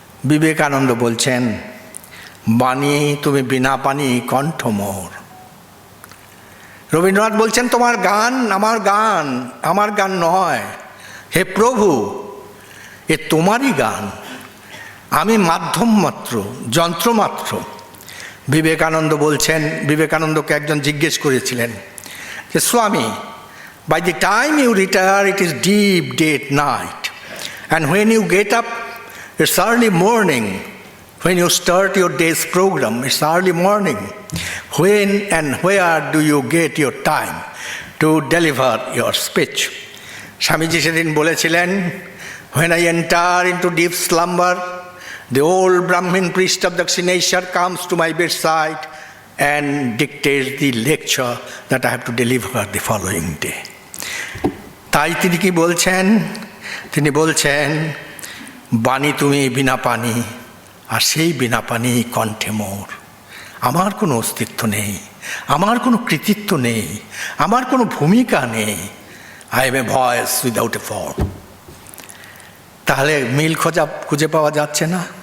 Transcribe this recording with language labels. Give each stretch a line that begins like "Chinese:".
Bangla: বিবেকানন্দ বলছেন, বাণী তুমি বিনা পানি কণ্ঠ মোর। রবীন্দ্রনাথ বলছেন তোমার গান আমার গান, আমার গান নয়, হে প্রভু এ তোমারই গান, আমি মাধ্যম মাত্র, যন্ত্র মাত্র। বিবেকানন্দ বলছেন, বিবেকানন্দকে একজন জিজ্ঞেস করেছিলেন যে স্বামী,
English: by the time you retire it is deep dead night, and when you get up it's early morning, when you start your day's program it's early morning, when and where do you get your time to deliver your speech?
Bangla: Swamiji সেদিন বলেছিলেন,
English: when I enter into deep slumber the old Brahmin priest of Dakshineshwar comes to my bedside and dictates the lecture that I have to deliver the following day.
Bangla: তাই তিনি কি বলছেন? তিনি বলছেন, বাণী তুমি বিনা পানি, আর সেই বিনা পানি কণ্ঠে মোর। আমার কোনো অস্তিত্ব নেই, আমার কোনো কৃতিত্ব নেই, আমার কোনো ভূমিকা নেই।
English: I am a voice without a form.
Bangla: তাহলে মিল খুঁজে পাওয়া যাচ্ছে না?